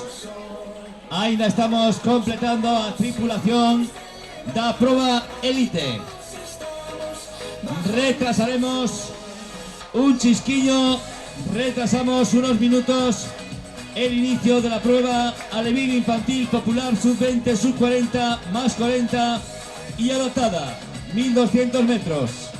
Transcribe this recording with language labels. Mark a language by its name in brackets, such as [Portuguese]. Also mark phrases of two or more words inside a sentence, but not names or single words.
[Galician] Ainda estamos completando a tripulación da proba élite. Retrasaremos un chisquiño, [Spanish] retrasamos unos minutos el inicio de la prueba alevín infantil popular sub-20, sub-40, más 40 y adaptada, 1200 metros.